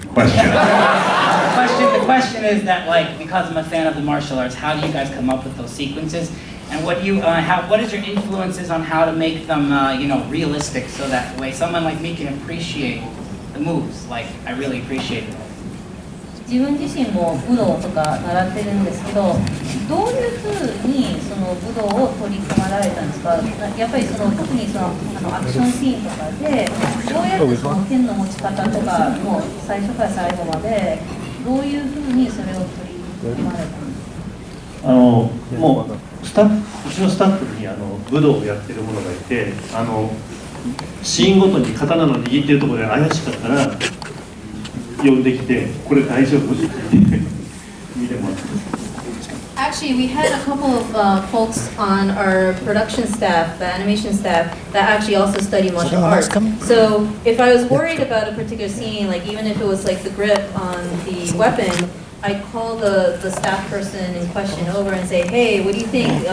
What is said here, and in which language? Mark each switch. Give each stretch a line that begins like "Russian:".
English: The question is that, like, because I'm a fan of the martial arts, how do you guys come up with those sequences? And what is your influences on how to make them, realistic, so that way someone like me can appreciate the moves? Like, I really appreciate it.
Japanese: 自分自身も武道とか習ってるんですけど、どういうふうにその武道を取り組まれたんですか？やっぱりその特にそのアクションシーンとかでどうやってその剣の持ち方とかもう最初から最後までどういうふうにそれを取り組まれたんですか？もううちのスタッフに武道をやってる者がいて、シーンごとに刀の握ってるところで怪しかったら呼んできて、これ大丈夫って言って見てもらってます。
English: Actually, we had a couple of folks on our production staff, the animation staff, that actually also study martial arts. So if I was worried about a particular scene, like even if it was like the grip on the weapon, I'd call the staff person in question over and say, hey, what do you think?